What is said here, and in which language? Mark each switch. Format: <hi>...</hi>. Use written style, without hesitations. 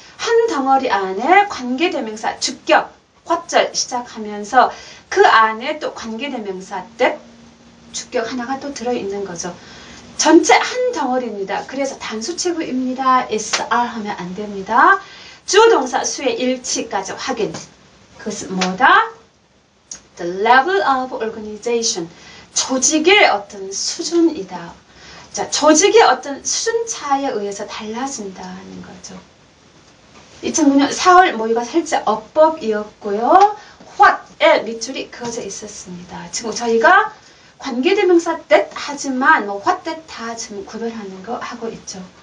<ko>한 덩어리 안에 관계대명사 주격 괄절 시작하면서 그 안에 또 관계대명사 that 주격 하나가 또 들어있는 거죠. 전체 한 덩어리입니다. 그래서 단수체구입니다. is, are 하면 안 됩니다. 주동사 수의 일치까지 확인. 그것은 뭐다?</ko> <en>The level of organization.</en> <ko>조직의 어떤 수준이다. 자, 조직의 어떤 수준 차이에 의해서 달라진다는 거죠. 2009년 4월 모의가 살짝 어법이었고요. what에 밑줄이 그어져 있었습니다. 지금 저희가 관계대명사 that 하지만 what that 다 지금 구별하는 거 하고 있죠.</ko>